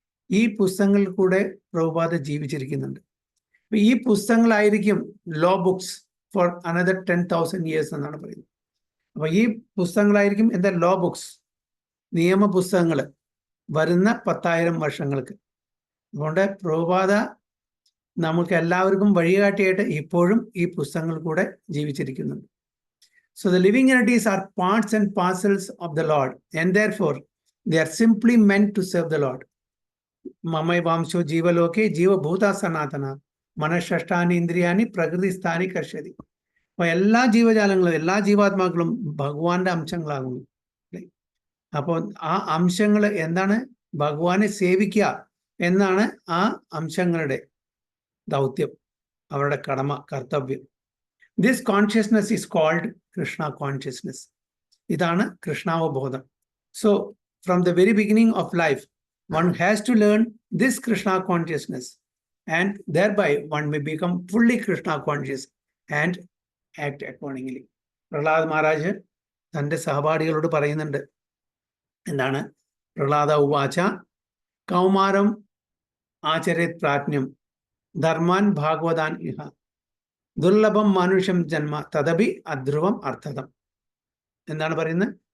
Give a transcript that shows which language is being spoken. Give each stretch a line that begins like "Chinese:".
Malayalam: ഈ പുസ്തകങ്ങളിൽ കൂടെ പ്രഭുപാദ ജീവിച്ചിരിക്കുന്നുണ്ട്. ഈ പുസ്തകങ്ങളായിരിക്കും
English: law books for another 10,000 years
Malayalam: എന്നാണ് പറയുന്നത്. അപ്പൊ ഈ പുസ്തകങ്ങളായിരിക്കും എന്താ ലോ ബുക്സ്, നിയമ പുസ്തകങ്ങൾ വരുന്ന 10,000 വർഷങ്ങൾക്ക്. അതുകൊണ്ട് പ്രഭുപാദ നമുക്ക് എല്ലാവർക്കും വഴികാട്ടിയായിട്ട് ഇപ്പോഴും ഈ പുസ്തകങ്ങൾ കൂടെ ജീവിച്ചിരിക്കുന്നുണ്ട്.
English: So the living entities are parts and parcels of the Lord, and therefore they are simply meant to serve the Lord.
Sanskrit: Mamai vamsho ജീവലോകെ ജീവഭൂത സനാതന മനഃഷ്ടാനി ഇന്ദ്രിയാനി പ്രകൃതിസ്ഥാനി കർഷതി.
Malayalam: അപ്പൊ എല്ലാ ജീവജാലങ്ങളും, എല്ലാ ജീവാത്മാക്കളും ഭഗവാന്റെ അംശങ്ങളാകുന്നു. അപ്പോൾ ആ അംശങ്ങൾ എന്താണ്? ഭഗവാനെ സേവിക്കുക എന്നാണ് ആ അംശങ്ങളുടെ ദൗത്യം, അവരുടെ കടമ, കർത്തവ്യം.
English: This consciousness is called Krishna consciousness.
Malayalam: ഇതാണ് കൃഷ്ണാവബോധം.
English: So from the very beginning of life, one has to learn this Krishna consciousness, and thereby one may become fully Krishna conscious and act accordingly.
Malayalam: Prahlad Maharaj തൻ്റെ സഹപാഠികളോട് പറയുന്നുണ്ട്. എന്താണ്?
Sanskrit: പ്രഹ്ലാദ ഉവാച കൗമാരം ആചരേത് പ്രാജ്ഞം ധർമാൻ ഭാഗവതാൻ ഇഹ ദുർലഭം മനുഷ്യം ജന്മ തദപി അധ്രുവം അർത്ഥതം.
Malayalam: എന്താണ് പറയുന്നത്?